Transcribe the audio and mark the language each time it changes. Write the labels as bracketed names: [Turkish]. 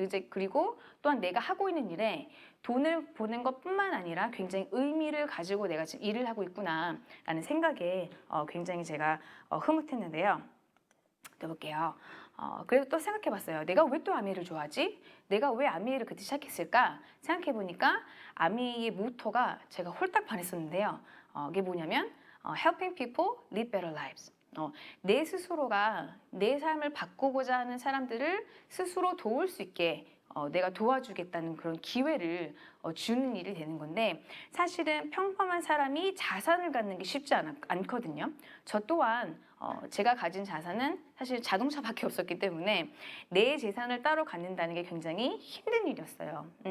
[Korean] 그리고 또한 내가 하고 있는 일에 돈을 버는 것뿐만 아니라 굉장히 의미를 가지고 내가 지금 일을 하고 있구나 라는 생각에 굉장히 제가 흐뭇했는데요. 또 볼게요. 그래도 또 생각해봤어요. 내가 왜 또 아메이를 좋아하지? 내가 왜 아메이를 그때 시작했을까? 생각해보니까 아메이의 모토가 제가 홀딱 반했었는데요. 이게 뭐냐면 [English] Helping people live better lives. [Korean] 내 스스로가 내 삶을 바꾸고자 하는 사람들을 스스로 도울 수 있게 내가 도와주겠다는 그런 기회를 주는 일이 되는 건데 사실은 평범한 사람이 자산을 갖는 게 쉽지 않거든요. 저 또한 제가 가진 자산은 사실 자동차밖에 없었기 때문에 내 재산을 따로 갖는다는 게 굉장히 힘든 일이었어요.